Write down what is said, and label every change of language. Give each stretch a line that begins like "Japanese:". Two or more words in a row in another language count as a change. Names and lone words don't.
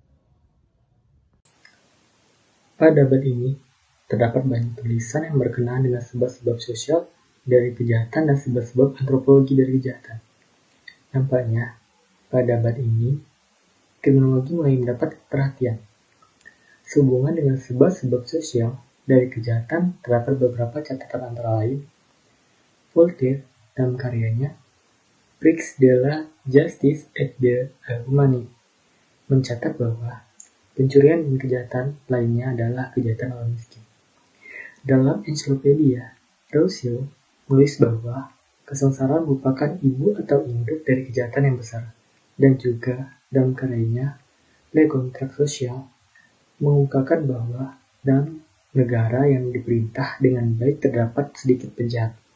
Indonesian: Pada abad ini, terdapat banyak tulisan yang berkenaan dengan sebab-sebab sosial dari kejahatan dan sebab-sebab antropologi dari kejahatan. Nampaknya, pada abad ini, kriminologi mulai mendapat perhatian. Sehubungan dengan sebab-sebab sosial dari kejahatan, terdapat beberapa catatan antara lain. Voltaire dalam karyanya Prix de la Justice et de l'Humanité mencatat bahwa pencurian dan kejahatan lainnya adalah kejahatan orang miskin. Dalam ensiklopedia, Rousseau menulis bahwa kesengsaraan merupakan ibu atau induk dari kejahatan yang besar, dan juga dalam karyanya Le Contrat Social mengungkapkan bahwa dalam negara yang diperintah dengan baik terdapat sedikit penjahat.